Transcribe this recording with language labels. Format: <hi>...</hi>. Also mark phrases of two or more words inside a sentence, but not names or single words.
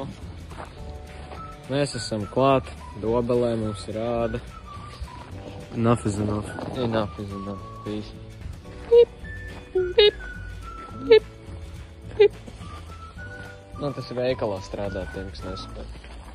<lv>Mēs esam klāt, Dobelē mums ir āda.</lv> <en>Enough is enough. Enough is enough. Peace. Pip, pip, pip, pip.</en> <lv>Nu, tas ir veikalā strādāt tiem, kas nespēj.</lv>